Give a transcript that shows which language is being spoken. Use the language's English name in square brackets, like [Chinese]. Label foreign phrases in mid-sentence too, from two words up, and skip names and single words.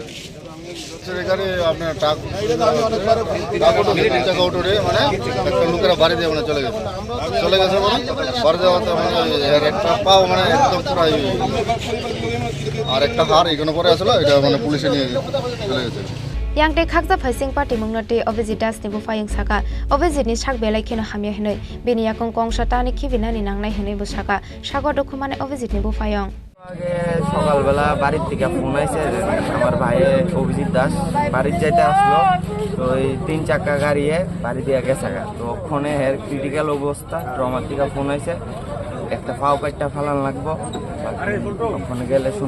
[Bangla] এখানে আপনার টাকা উঠে মানে লোকেরা বাড়ি দিয়ে মানে চলে গেছে মানে বাড়ি যাওয়াতে মানে একটা পাও মানে একদম পুরো আর একটা হার এখানে পরে আসলো এটা মানে পুলিশে নিয়ে চলে গেছে [Kok Borok] Yang te khakja phaising party mungnote Biswajit Das ni bufayung saka Biswajit ni sak belai kheno hamya hinoi bini Yakung kongsa tani khibinani nangnai hinoi busaka sago dokhumane Biswajit ni bufayung [Bangla] আগে সকালবেলা বাড়ির থেকে ফোন আইছে আমার ভাই Biswajit Das বাড়ি যাইতে আসলো তো এই 3 চাকা গাড়িয়ে বাড়ি দিয়ে গেছে তো ওখানে হের ক্রিটিক্যাল অবস্থা ট্রমা থেকে ফোন আইছে একটা পাও কাটটা ফালান লাগবো ওখানে গেলে শুনুন